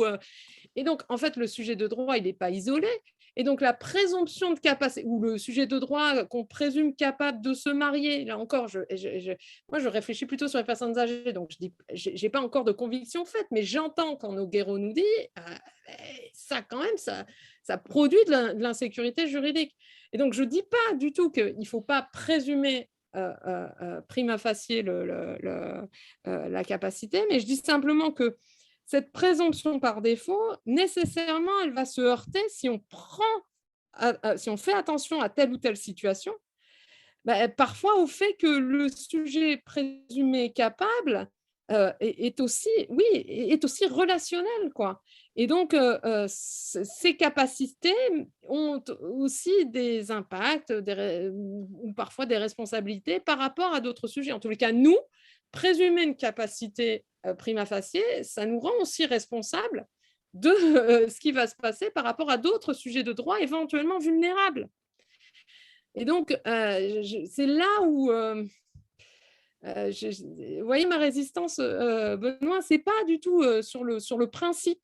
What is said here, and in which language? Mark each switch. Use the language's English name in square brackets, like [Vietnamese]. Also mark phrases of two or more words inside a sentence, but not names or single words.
[French] Et donc, en fait, le sujet de droit, il n'est pas isolé. Et donc, la présomption de capacité, ou le sujet de droit qu'on présume capable de se marier, là encore, moi, je réfléchis plutôt sur les personnes âgées, donc je n'ai pas encore de conviction faite, mais j'entends quand Nogueiro nous dit, ça, quand même, ça produit de l'insécurité juridique. Et donc, je ne dis pas du tout qu'il ne faut pas présumer [Latin] prima facie [French] la capacité, mais je dis simplement que cette présomption par défaut, nécessairement, elle va se heurter si on fait attention à telle ou telle situation, parfois au fait que le sujet présumé capable est aussi relationnel, quoi. Et donc, ces capacités ont aussi des impacts ou parfois des responsabilités par rapport à d'autres sujets. En tous les cas, nous, présumer une capacité [Latin] prima facie, [French] ça nous rend aussi responsables de ce qui va se passer par rapport à d'autres sujets de droit éventuellement vulnérables. Et donc, c'est là où, vous voyez, ma résistance, Benoît, ce n'est pas du tout sur le principe.